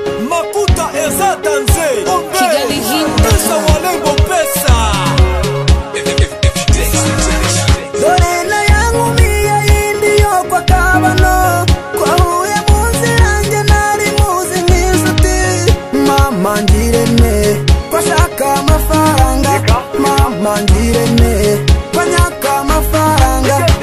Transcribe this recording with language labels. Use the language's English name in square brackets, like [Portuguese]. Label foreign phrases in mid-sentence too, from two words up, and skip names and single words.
[Lingala] Makuta eza danse. Kigali Hit. Pesa walembo pesa. [Kinyarwanda] Dore na ya nkumi ya yindi yo kwa Kabano. Twahuye mu nzira njye nari muzi nk'inshuti. Mama ngirente, ko ashaka amafaranga. Mama ngirente, ko anyaka amafaranga.